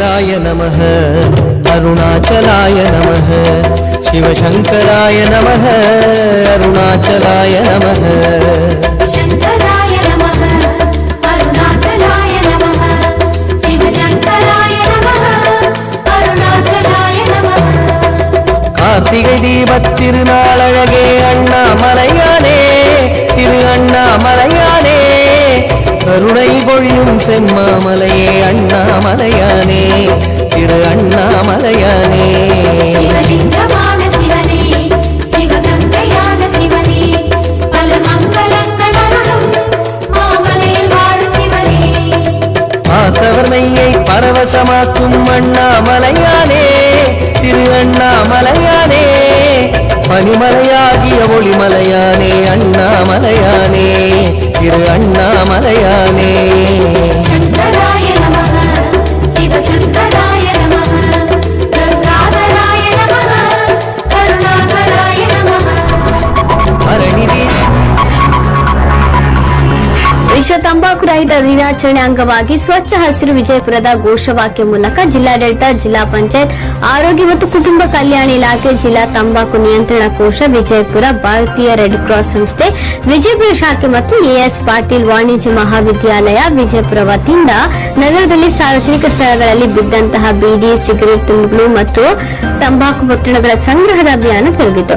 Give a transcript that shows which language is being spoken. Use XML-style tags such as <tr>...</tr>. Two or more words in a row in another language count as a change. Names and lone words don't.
<sa>शिवाय नमः अरुणाचलाय नमः शिवशङ्कराय नमः अरुणाचलाय नमः शङ्कराय नमः अरुणाचलाय नमः शिवशङ्कराय नमः अरुणाचलाय नमः</sa> <ta>கார்த்திகை தீபத் திருநாளழகே அண்ணாமலையானே திரு அண்ணாமலையானே கருணை பொழியும் செம்மாமலையே அண்ணாமலையானே திரு அண்ணாமலையானே शिवलिङ्गமான சிவனே சிவகங்கையான சிவனே பல மங்களங்கள் அருளும் மாமலையில் வாழும் சிவனே பார்த்தவர் மெய்யை பரவசமாக்கும் அண்ணாமலையானே திரு அண்ணாமலையானே பனிமலையாகிய ஒளிமலையானே அண்ணாமலையானே திரு அண்ணாமலையானே</ta> <sa>शङ्कराय नमः शिवशङ्कराय नमः गङ्गाधराय नमः करुणाकराय नमः ಹರಣಿದಿ</sa> <kn>ವಿಶ್ವ ತಂಬಾಕು ರಹಿತ ದಿನಾಚರಣೆ ಅಂಗವಾಗಿ ಸ್ವಚ್ಛ ಹಸಿರು ವಿಜಯಪುರದ ಘೋಷವಾಕ್ಯ ಮೂಲಕ ಜಿಲ್ಲಾಡಳಿತ ಜಿಲ್ಲಾ ಪಂಚಾಯತ್ ಆರೋಗ್ಯ ಮತ್ತು ಕುಟುಂಬ ಕಲ್ಯಾಣ ಇಲಾಖೆ ಜಿಲ್ಲಾ ತಂಬಾಕು ನಿಯಂತ್ರಣ ಕೋಶ ವಿಜಯಪುರ ಭಾರತೀಯ ರೆಡ್ ಕ್ರಾಸ್ ಸಂಸ್ಥೆ ವಿಜಯಪುರ ಶಾಖೆ ಮತ್ತು ಎಎಸ್ ಪಾಟೀಲ್ ವಾಣಿಜ್ಯ ಮಹಾವಿದ್ಯಾಲಯ ವಿಜಯಪುರ ವತಿಯಿಂದ ನಗರದಲ್ಲಿ ಸಾರ್ವಜನಿಕ ಸ್ಥಳಗಳಲ್ಲಿ ಬಿದ್ದಂತಹ ಬೀಡಿ ಸಿಗರೆಟ್ ತುಂಡುಗಳು ಮತ್ತು ತಂಬಾಕು ಪೊಟ್ಟಣಗಳ ಸಂಗ್ರಹದ ಅಭಿಯಾನ ಜರುಗಿತು.</kn>